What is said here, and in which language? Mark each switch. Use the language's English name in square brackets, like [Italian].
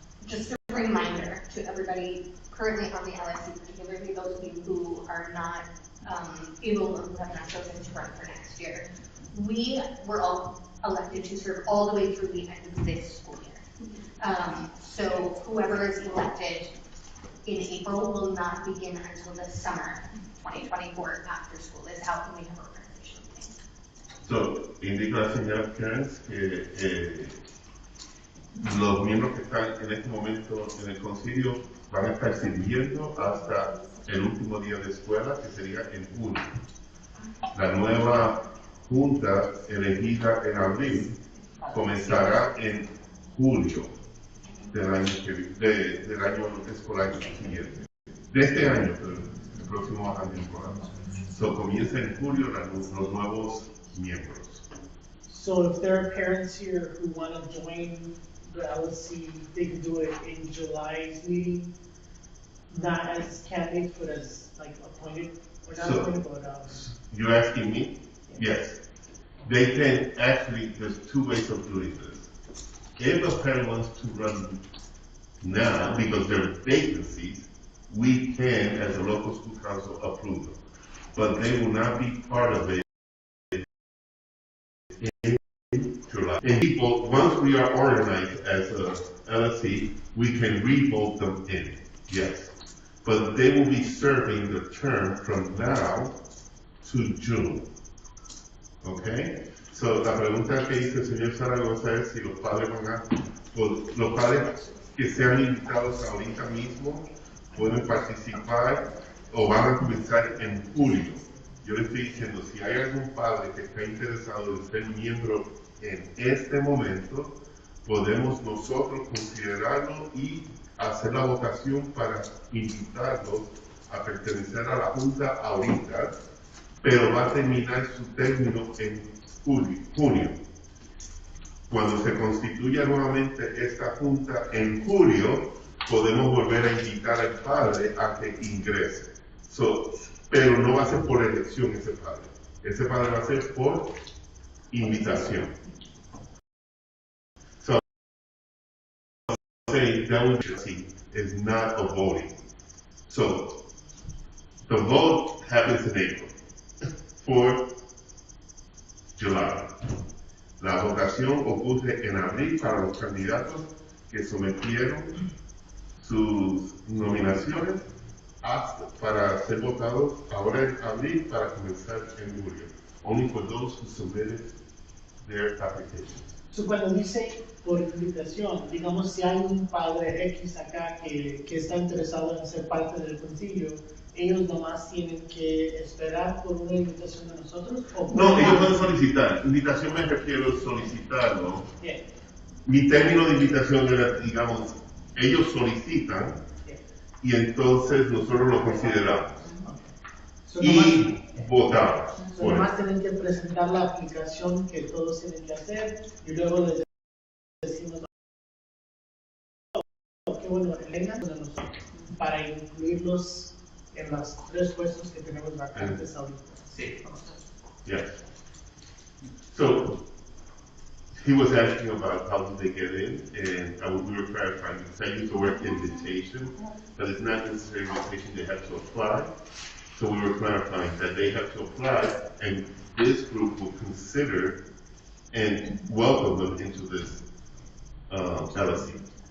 [English] Just a reminder to everybody currently on the LSC, particularly those of you who are not able or who have not chosen to run for next year. We were all elected to serve all the way through the end of this school year. So whoever is elected in April will not begin until the summer 2024 after school is out and we have organization meetings. [Spanish] So, indica la señora Kearns que los miembros que están en este momento en el concilio van a estar sirviendo hasta el último día de escuela, que sería en junio. La nueva junta elegida en abril comenzará en julio del año escolar siguiente. De este año, pero el próximo año escolar. So, comienza en julio los nuevos miembros. [English] So if there are parents here who want to join the LSC, they can do it in July's meeting, not as candidates, but as like appointed, or not So- appointed, but You're asking me? Yes. They can actually, there's 2 ways of doing this. If a parent wants to run now, because there are vacancies, we can, as a local school council, approve them. But they will not be part of it in July. And people, once we are organized as a LSC, we can re-vote them in, yes. But they will be serving the term from now to June. Okay? [Spanish] So, la pregunta que hizo el señor Zaragoza es si los padres los padres que sean invitados ahorita mismo pueden participar o van a comenzar en julio. Yo le estoy diciendo, si hay algún padre que está interesado en ser miembro en este momento, podemos nosotros considerarlo y hacer la votación para invitarlos a pertenecer a la Junta ahorita, pero va a terminar su término en junio. Cuando se constituya nuevamente esta junta en julio, podemos volver a invitar al padre a que ingrese. Pero no va a ser por elección ese padre. Ese padre va a ser por invitación. [English] So, saying that would is not a voting. So, the vote happens in April for July. [Spanish] La votación ocurre en abril para los candidatos que sometieron sus nominaciones para ser votados ahora en abril para comenzar en julio. [English] Only for those who submitted their applications. [Spanish] So, cuando dice por invitación, digamos si hay un padre X acá que está interesado en ser parte del concilio, ¿ellos nomás tienen que esperar por una invitación de nosotros? ¿O no, ellos pueden solicitar. Invitación me refiero a solicitarlo. [English] Yeah. [Spanish] Mi término de invitación era, digamos, ellos solicitan y entonces nosotros lo consideramos. [English] So, [Spanish] Y votamos. So, nomás tienen que presentar la aplicación que todos tienen que hacer y luego les decimos qué bueno, vengan con nosotros para incluirlos en los 3 puestos que tenemos vacantes ahorita. Sí. [English] Yes. So he was asking about how do they get in, and we were clarifying because I used the word invitation, but it's not necessarily invitation. They have to apply. So we were clarifying that they have to apply, and this group will consider and welcome them into this LSE.